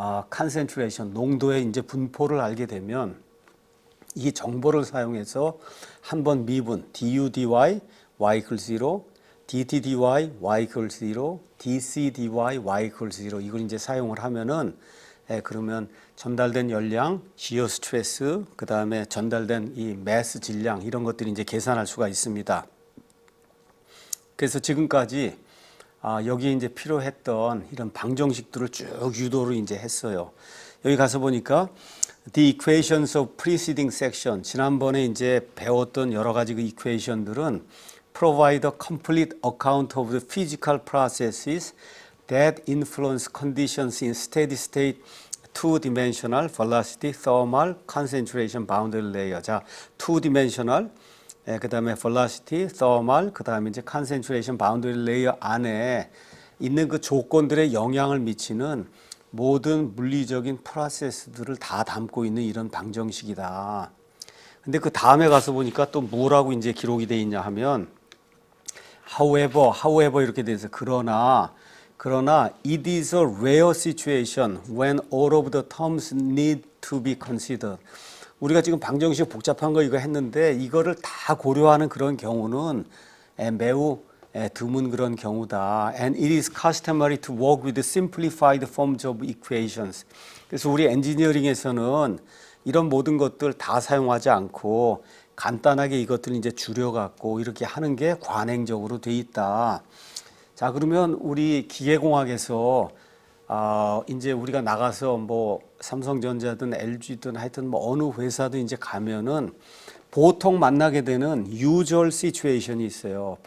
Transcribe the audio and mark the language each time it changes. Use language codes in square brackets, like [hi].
[ko] 컨센트레이션, 농도의 이제 분포를 알게 되면 이 정보를 사용해서 한번 미분 du, dy, y equals 0, dt, dy, y equals 0, dc, dy, y equals 0 이걸 이제 사용을 하면은 그러면 전달된 열량, 시어 스트레스, 그 다음에 전달된 이 매스 질량 이런 것들이 이제 계산할 수가 있습니다. 그래서 지금까지 여기 이제 필요했던 이런 방정식들을 쭉 유도를 이제 했어요. 여기 가서 보니까 [en] The equations of preceding section [ko] 지난번에 이제 배웠던 여러 가지 그 equation들은 [en] provide a complete account of the physical processes that influence conditions in steady state two-dimensional velocity, thermal, concentration, boundary layer. [ko] 자, two-dimensional 그 다음에 velocity, thermal, 그 다음에 이제 concentration, boundary layer 안에 있는 그 조건들의 영향을 미치는 모든 물리적인 프로세스들을 다 담고 있는 이런 방정식이다. 근데 그 다음에 가서 보니까 또 뭐라고 이제 기록이 돼 있냐 하면 however 이렇게 돼 있어요. 그러나 [en] it is a rare situation when all of the terms need to be considered. [ko] 우리가 지금 방정식 복잡한 거 이거 했는데 이거를 다 고려하는 그런 경우는 매우 드문 그런 경우다. [en] And it is customary to work with simplified forms of equations. [ko] 그래서 우리 엔지니어링에서는 이런 모든 것들 다 사용하지 않고 간단하게 이것들을 이제 줄여갖고 이렇게 하는 게 관행적으로 돼 있다. 자, 그러면 우리 기계공학에서 이제 우리가 나가서 뭐 삼성전자든 LG든 하여튼 뭐 어느 회사든 이제 가면은 보통 만나게 되는 [en] usual situation [ko] 이 있어요.